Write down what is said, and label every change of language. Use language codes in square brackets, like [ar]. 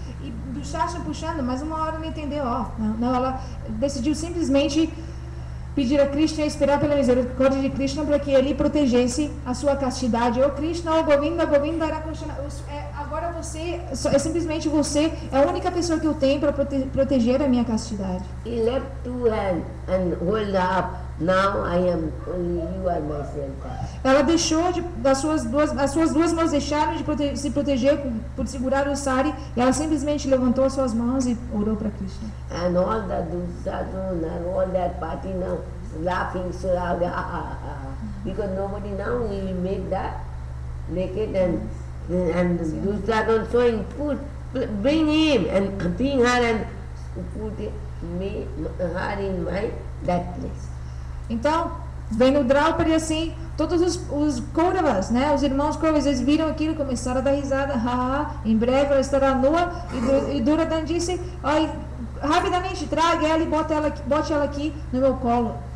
[pt] E Dushasana puxando, mas uma hora não entendeu, ela decidiu simplesmente pedir a Krishna e esperar pela misericórdia de Krishna para que ele protegesse a sua castidade. Krishna, Govinda, era Krishna. Agora simplesmente você é a única pessoa que eu tenho para proteger a minha castidade. [en] He left 2 hands and hold up. Now I am only you are my shelter. [pt] Ela deixou as suas duas mãos deixaram de se proteger por segurar o sari, e ela simplesmente levantou as suas mãos e orou para Krishna. [en] And all the Duryodhana and all that party now laughing so loud, because nobody now will make that naked and Duryodhana showing food, bring him and bring her and put her in that place. [pt] Então, Vendo Draupadi assim, todos os Kauravas, né, os irmãos Kauravas, eles viram aquilo e começaram a dar risada. Em breve ela estará nua. E Duryodhana disse, rapidamente traga ela e bote ela aqui no meu colo.